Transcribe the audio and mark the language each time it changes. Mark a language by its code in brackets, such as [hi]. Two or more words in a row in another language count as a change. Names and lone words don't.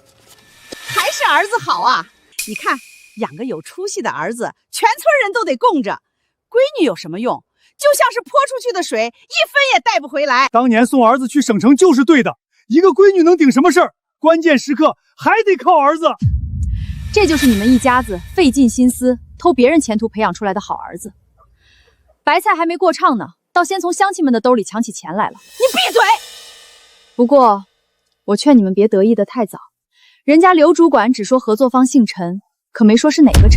[zh] 还是儿子好啊，你看养个有出息的儿子，全村人都得供着。闺女有什么用？就像是泼出去的水，一分也带不回来。当年送儿子去省城就是对的，一个闺女能顶什么事儿？关键时刻还得靠兒子。這就是你們一家子費盡心思偷別人前途培養出來的好兒子。白菜還沒過暢呢，倒先從鄉親們的兜裡搶起錢來了。你閉嘴！不過，我勸你們別得意得太早。人家劉主管只說合作方姓陳，可沒說是哪個陳。